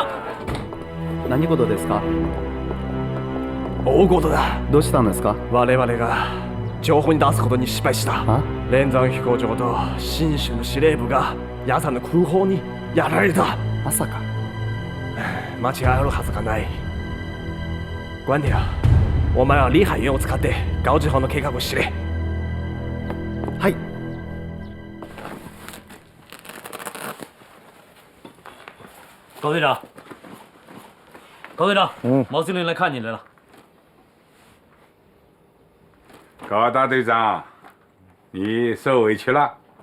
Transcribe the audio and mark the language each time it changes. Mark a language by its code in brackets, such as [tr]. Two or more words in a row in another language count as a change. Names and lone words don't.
[ja] 何事ですか？大事だ。どうしたんですか？我々が情報に出すことに失敗した。連山飛行場と新州の司令部が夜間の空砲にやられた。まさか。間違いあるはずがない。官邸、お前は李海源を使って高知藩の計画を知れ。はい。 [zh] 高队长，毛司令来看你来了。高大队长，你受委屈了。